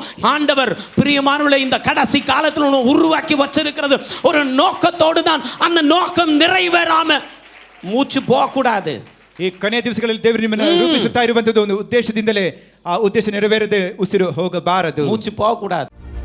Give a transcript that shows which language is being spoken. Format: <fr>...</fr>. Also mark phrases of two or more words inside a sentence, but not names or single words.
<ta>ஆண்டவர் பிரியமானவர்களே, இந்த கடைசி காலத்துல உருவாக்கி வச்சிருக்கிறது ஒரு நோக்கத்தோடு தான். அந்த நோக்கம் நிறைவேறாம மூச்சு போக கூடாது.</ta> <kn>ಈ ಕೊನೆಯ ದಿವಸಗಳಲ್ಲಿ ದೇವರು ನಿಮ್ಮನ್ನು ರೂಪಿಸುತ್ತಾ ಇರುವಂತದ್ದು ಒಂದು ಉದ್ದೇಶದಿಂದಲೇ. ಆ ಉದ್ದೇಶ ನೆರವೇರದೆ ಉಸಿರು ಹೋಗಬಾರದು,</kn> <ta>மூச்சு போக கூடாது.</ta>